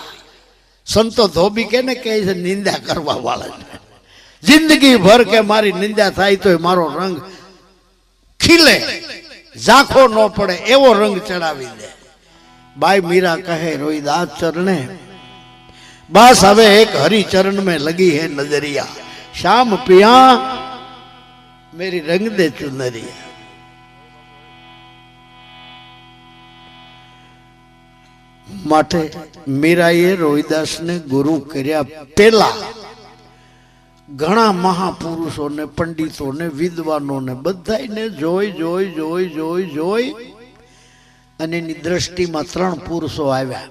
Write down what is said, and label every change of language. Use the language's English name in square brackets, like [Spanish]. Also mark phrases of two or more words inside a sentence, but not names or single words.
[Gujarati] સંતો ધોબી કેને કહે છે? નિંદા કરવા વાળા. જિંદગી ભર કે મારી નિંદા થાય તો મારો રંગ ખીલે, ઝાંખો ન પડે એવો રંગ ચડાવી દે. બાઈ મીરા કહે રોહિદાસ ચરણે, બસ હવે એક હરિચરણ [Hindi] में लगी है नजरिया, शाम पिया मेरी रंग दे चुनरिया. [Gujarati] માટે મીરાએ રોહિદાસને ગુરુ કર્યા પેલા ઘણા મહાપુરુષોને, પંડિતોને, વિદ્વાનોને બધાને જોઈ જોઈ જોઈ જોઈ જોઈ અને એની દ્રષ્ટિમાં 3 પુરુષો આવ્યા.